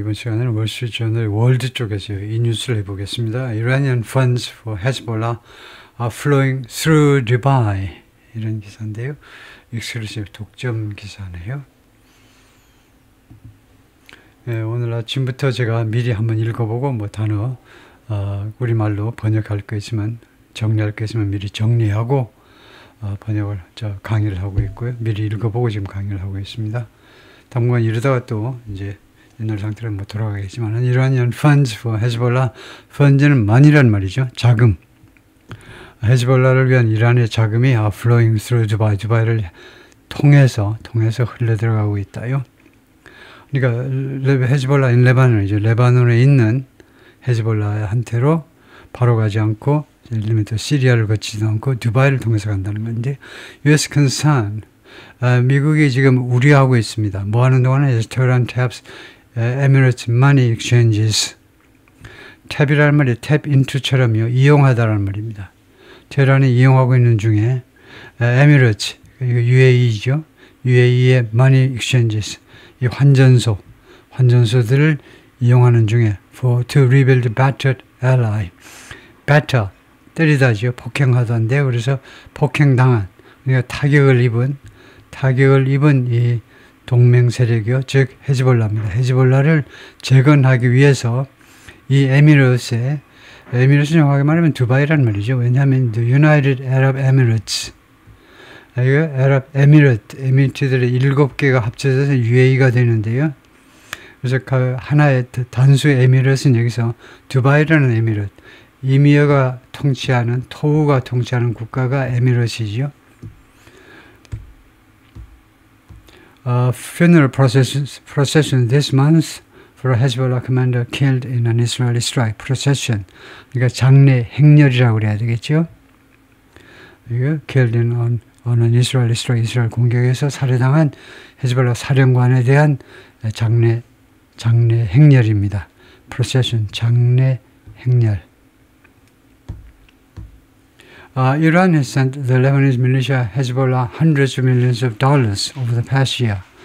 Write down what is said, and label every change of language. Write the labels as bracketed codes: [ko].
[ko] 이번 시간에는 월스트리트저널 월드 쪽에서 이 뉴스를 해보겠습니다. [en] Iranian funds for Hezbollah are flowing through Dubai. [ko] 이런 기사인데요. 익스클루시브 독점 기사네요. 예, 오늘 아침부터 제가 미리 한번 읽어보고 뭐 단어 우리말로 번역할 거 있으면 정리할 거 있으면 미리 정리하고 번역을 강의를 하고 있고요. 미리 읽어보고 지금 강의를 하고 있습니다. 당분간 이러다가 또 이제 옛날 상태로 뭐 돌아가겠지만 [en] Iranian funds for Hezbollah, [ko] fund는 money란 말이죠. 자금. 헤즈볼라를 위한 이란의 자금이 [en] flowing through Dubai, [ko] 두바이를 통해서 흘러 들어가고 있다요. 그러니까 헤즈볼라 in 레바논이죠. 레바논에 있는 헤즈볼라한테로 바로 가지 않고 예를 들면 또 시리아를 거치지도 않고 두바이를 통해서 간다는 건데 U.S. concern 미국이 지금 우려하고 있습니다. 뭐 하는 동안에 [en] Tehran taps Emirates money exchanges. [ko] 탭이라는 말이 tap into처럼요. 이용하다라는 말입니다. 테헤란이 이용하고 있는 중에 Emirates, UAE죠. UAE의 [en] money exchanges, [ko] 이 환전소들을 이용하는 중에 [en] to rebuild battered ally. [ko] batter, 때리다죠. 폭행하던데 그래서 폭행당한, 그러니까 타격을 입은 이 동맹 세력이요. 즉 헤즈볼라입니다. 헤즈볼라를 재건하기 위해서 이 에미레이트는 정확하게 말하면 두바이란 말이죠. 왜냐하면 the United Arab Emirates, 이거 에미레이트들의 7개가 합쳐져서 UAE가 되는데요. 그래서 하나의 단수 에미레이트는 여기서 두바이라는 에미레이트, 이미어가 통치하는, 토우가 통치하는 국가가 에미레이트이죠. [en] Funeral procession this month for a Hezbollah commander killed in an Israeli strike. [ko] procession, 그러니까 장례 행렬이라고 그래야 되겠죠. 이거 [en] killed in an Israeli strike, [ko] 이스라엘 공격에서 살해당한 헤즈볼라 사령관에 대한 장례 행렬입니다. procession, 장례 행렬. [en] Iran has sent the Lebanese militia Hezbollah hundreds of millions of dollars over the past year.